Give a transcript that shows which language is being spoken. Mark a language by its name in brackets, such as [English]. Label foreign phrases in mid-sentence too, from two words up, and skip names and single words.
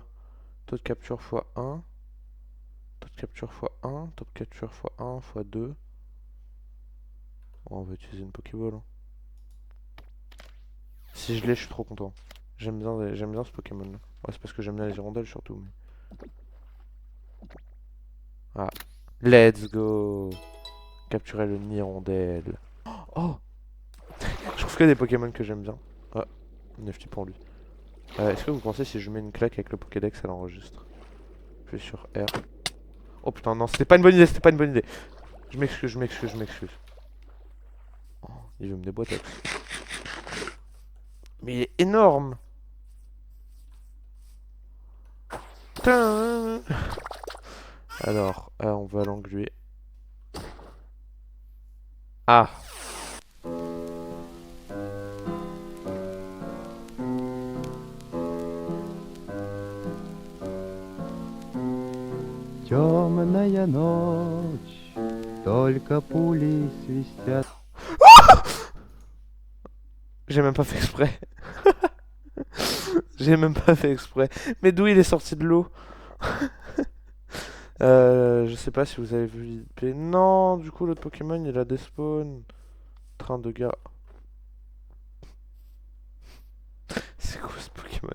[French] Taux de capture x1. Taux de capture x1. Taux de capture x1 x2. Oh, on va utiliser une Pokéball. Hein. Si je l'ai, je suis trop content. J'aime bien ce Pokémon là. Ouais, c'est parce que j'aime bien les hirondelles surtout. Mais... [English] Ah, let's go! [French] Capturer le hirondelle. Oh! Je trouve que des Pokémon que j'aime bien. Ah, Nefty pour lui. Est-ce que vous pensez si je mets une claque avec le Pokédex, elle enregistre? Je vais sur R. Oh putain, non, c'était pas une bonne idée, c'était pas une bonne idée. Je m'excuse, je m'excuse, je m'excuse. Oh, il veut me déboîter. Mais il est énorme! Tain. Alors, on va l'engluer. Ah! [Russian] Темная ночь, только пули свистят. [French] J'ai même pas fait exprès. J'ai même pas fait exprès. Mais d'où il est sorti de l'eau? Je sais pas si vous avez vu l'IP. Non, du coup, l'autre Pokémon, il a des spawns. Train de gars. C'est quoi ce Pokémon?